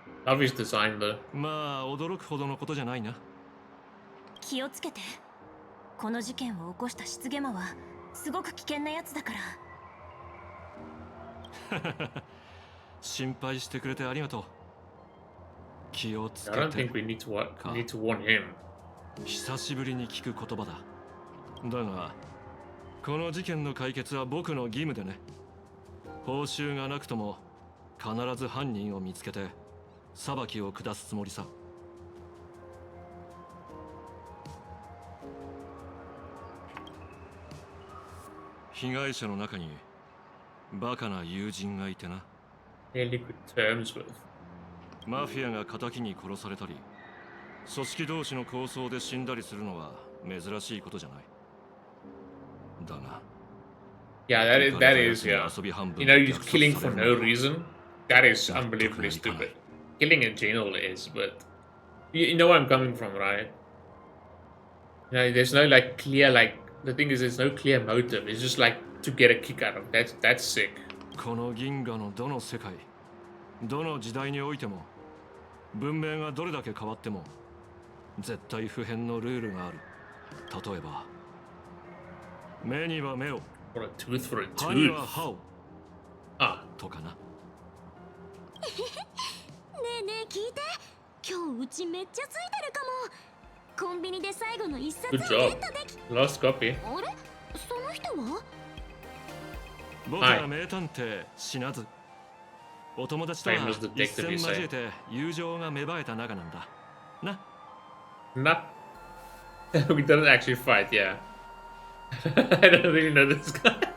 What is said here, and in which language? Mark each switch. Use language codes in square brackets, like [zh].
[en] Obvious design though. [ja] まあ驚くほどのことじゃないな。気をつけて。この事件を起こした失言魔はすごく危険なやつだから。心配してくれてありがとう。気をつけて。 [en] I don't think we need to warn him. [ja] 久しぶりに聞く言葉だ。だが、この事件の解決は僕の義務でね。報酬がなくとも必ず犯人を見つけて裁きを下すつもりさ。被害者の中にバカな友人がいてな。 [en] Really good terms with. [ja] マフィアが仇に殺されたり、組織同士の抗争で死んだりするのは珍しいことじゃない。だが。 [en] Yeah, that is, yeah. You know, you're killing for no reason. That is unbelievably stupid. Killing in general is, but you know where I'm coming from, right? You know, there's no like clear, like the thing is, there's no clear motive. It's just like to get a kick out of. That's sick. [ja] この銀河のどの世界、どの時代においても、文明がどれだけ変わっても、絶対不変のルールがある。例えば、目には目を。 [en] For a tooth for a tooth. [ja] 歯には歯を。あ、とかな。ねえねえ聞いて。今日うちめっちゃついてるかも。コンビニで最後の一冊をゲットでき。 [en] Last copy. [ja] あれ？その人は？僕は名探偵死なず。お友達とは一戦交えて友情が芽生えた仲なんだ。な。な。 [en] We didn't actually fight, yeah. I don't really know this guy.